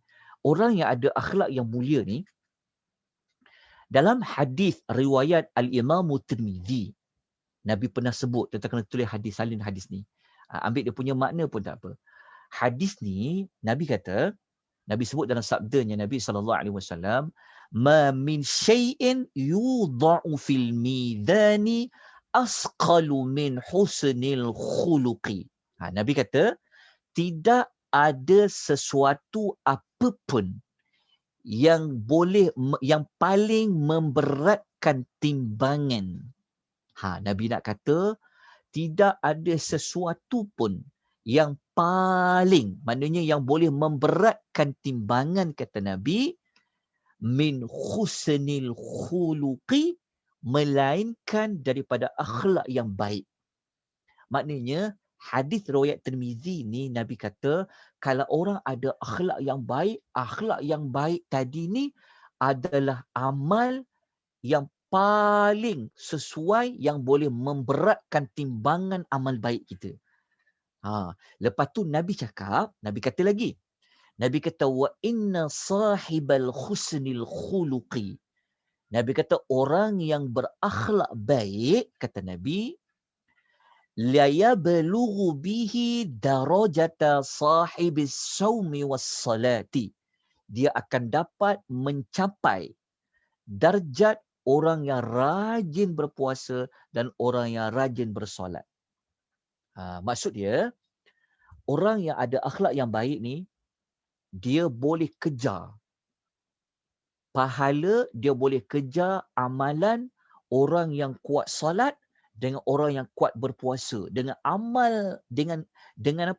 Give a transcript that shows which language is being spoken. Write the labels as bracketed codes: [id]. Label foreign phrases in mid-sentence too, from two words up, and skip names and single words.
[ms] Orang yang ada akhlak yang mulia ni, dalam hadis riwayat Al-Imam Tirmizi, Nabi pernah sebut, kita kena tulis hadis, salin hadis ni. Ambil dia punya makna pun tak apa. Hadis ni, Nabi kata, Nabi sebut dalam sabdanya Nabi SAW, [ar] ما من شيء يوضع في الميزان أثقل من حسن الخلق. [ms] Nabi kata, tidak ada sesuatu apapun yang paling memberatkan timbangan. Nabi nak kata tidak ada sesuatu pun yang paling, maknanya yang boleh memberatkan timbangan, kata Nabi, [ar] من حسن الخلق, [ms] melainkan daripada akhlak yang baik. Maknanya hadis riwayat Tirmizi ni Nabi kata kalau orang ada akhlak yang baik tadi ni adalah amal yang paling sesuai yang boleh memberatkan timbangan amal baik kita. Lepas tu Nabi kata lagi. Nabi kata [ar] وإن صاحب حسن الخلق. [ms] Nabi kata orang yang berakhlak baik, kata Nabi, [ar] ليبلغ به درجة صاحب الصوم والصلاة. [ms] Dia akan dapat mencapai darjat orang yang rajin berpuasa dan orang yang rajin bersolat. Maksud dia, orang yang ada akhlak yang baik ni, dia boleh kejar pahala, dia boleh kejar amalan orang yang kuat solat dengan orang yang kuat berpuasa, dengan amal, dengan apa?